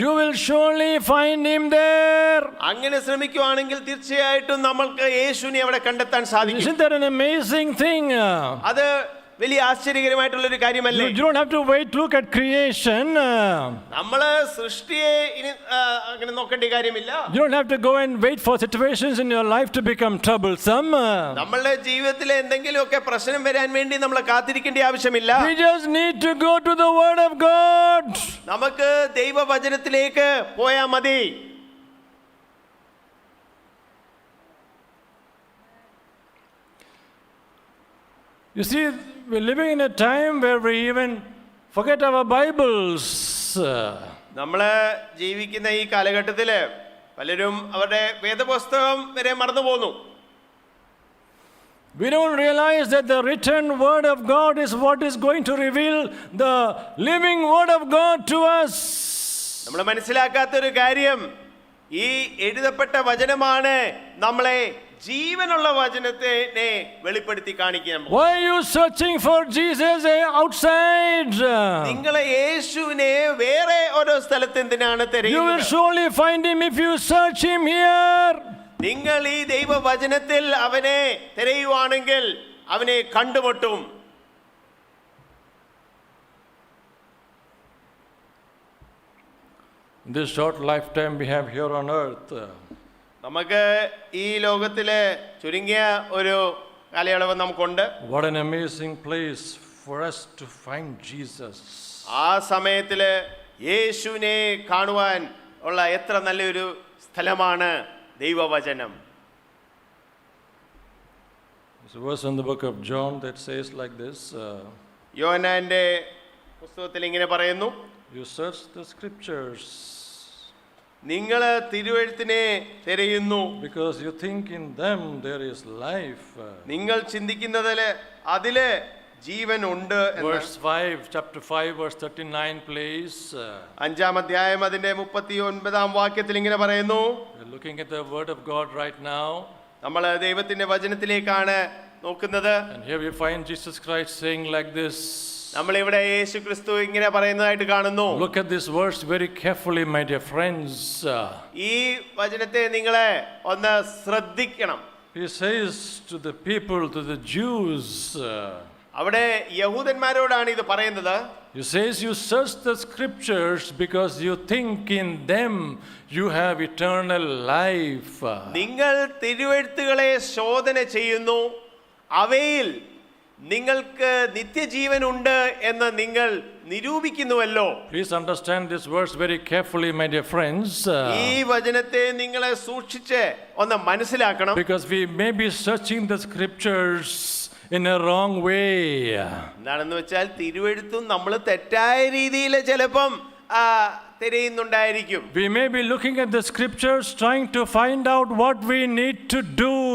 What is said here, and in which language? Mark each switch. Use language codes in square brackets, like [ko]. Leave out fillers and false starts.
[en] you will surely find him there. [ml] അങ്ങനെ ശ്രമിക്കുവാണെങ്കിൽ തീർച്ചയായിട്ടും നമ്മൾക്ക് യേശുവിനെ അവിടെ കണ്ടെത്താൻ സാധിക്കും. [en] Isn't that an amazing thing? [ml] അത് വലിയ ആശ്ചര്യകരമായിട്ടുള്ള ഒരു കാര്യമല്ലേ? [en] You don't have to wait, look at creation. [ml] നമ്മള് സൃഷ്ടിയെ ഇനി അങ്ങനെ നോക്കേണ്ട കാര്യമില്ല. [en] You don't have to go and wait for situations in your life to become troublesome. [ml] നമ്മളുടെ ജീവിതത്തിൽ എന്തെങ്കിലുമൊക്കെ പ്രശ്നം വരാൻ വേണ്ടി നമ്മൾ കാത്തിരിക്കേണ്ട ആവശ്യമില്ല. [en] We just need to go to the word of God. [ml] നമുക്ക് ദൈവവചനത്തിലേക്ക് പോയാൽ മതി. [en] You see, we're living in a time where we even forget our Bibles. [ml] നമ്മള് ജീവിക്കുന്ന ഈ കാലഘട്ടത്തില് പലരും അവരുടെ വേദപുസ്തകം വരെ മറന്നു പോന്നു. [en] We don't realize that the written word of God is what is going to reveal the living word of God to us. [ml] നമ്മൾ മനസ്സിലാക്കാത്തൊരു കാര്യം, ഈ എഴുതപ്പെട്ട വചനമാണ് നമ്മളെ ജീവനുള്ള വചനത്തെ വെളിപ്പെടുത്തി കാണിക്കുക. [en] Why are you searching for Jesus outside? [ml] നിങ്ങളെ യേശുവിനെ വേറെ ഓരോ സ്ഥലത്ത് എന്തിനാണ് [en] You will [ml] തിരയുന്നത്? [en] surely find him if you search him here. [ml] നിങ്ങൾ ഈ ദൈവവചനത്തിൽ അവനെ തിരയുവാണെങ്കിൽ അവനെ കണ്ടുമുട്ടും. [en] In this short lifetime we have here on earth, [ml] നമുക്ക് ഈ ലോകത്തിലെ ചുരുങ്ങിയ ഒരു കാലയളവ് നമുക്കുണ്ട്. [en] what an amazing place for us to find Jesus. [ml] ആ സമയത്തില് യേശുവിനെ കാണുവാൻ ഉള്ള എത്ര നല്ലൊരു സ്ഥലമാണ് ദൈവവചനം. [en] There's a verse in the book of John that says like this, [ml] യോഹന്നാന്റെ പുസ്തകത്തിൽ ഇങ്ങനെ പറയുന്നു, [en] you search the scriptures [ml] നിങ്ങൾ തിരുവെഴുത്തിനെ തിരയുന്നു, [en] because you think in them there is life. [ml] നിങ്ങൾ ചിന്തിക്കുന്നതില് അതില് ജീവൻ ഉണ്ട്. [en] Verse 5, chapter 5, verse 39, please. [ml] 5-ാം അധ്യായം അതിന്റെ 39-ാം വാക്യത്തിൽ ഇങ്ങനെ പറയുന്നു. [en] We're looking at the word of God right now. [ml] നമ്മൾ ദൈവത്തിന്റെ വചനത്തിലേക്കാണ് നോക്കുന്നത്. [en] And here we find Jesus Christ saying like this. [ml] നമ്മളിവിടെ യേശു ക്രിസ്തു ഇങ്ങനെ പറയുന്നതായിട്ട് കാണുന്നു. [en] Look at this verse very carefully, my dear friends. [ml] ഈ വചനത്തെ നിങ്ങളെ ഒന്ന് ശ്രദ്ധിക്കണം. [en] He says to the people, to the Jews, [ml] അവിടെ യഹൂദന്മാരോടാണ് ഇത് പറയുന്നത്. [en] he says, you search the scriptures because you think in them you have eternal life. [ml] നിങ്ങൾ തിരുവെഴുത്തുകളെ ശോധന ചെയ്യുന്നു, അവയിൽ നിങ്ങൾക്ക് നിത്യജീവൻ ഉണ്ട് എന്ന് നിങ്ങൾ നിരൂപിക്കുന്നുവല്ലോ. [en] Please understand this verse very carefully, my dear friends. [ml] ഈ വചനത്തെ നിങ്ങളെ സൂക്ഷിച്ച് ഒന്ന് മനസ്സിലാക്കണം. [en] Because we may be searching the scriptures in a wrong way. [ml] എന്താണെന്ന് വെച്ചാൽ തിരുവെഴുത്തും നമ്മൾ തെറ്റായ രീതിയിൽ ചിലപ്പം തിരയുന്നുണ്ടായിരിക്കും. [en] We may be looking at the scriptures trying to find out what we need to do.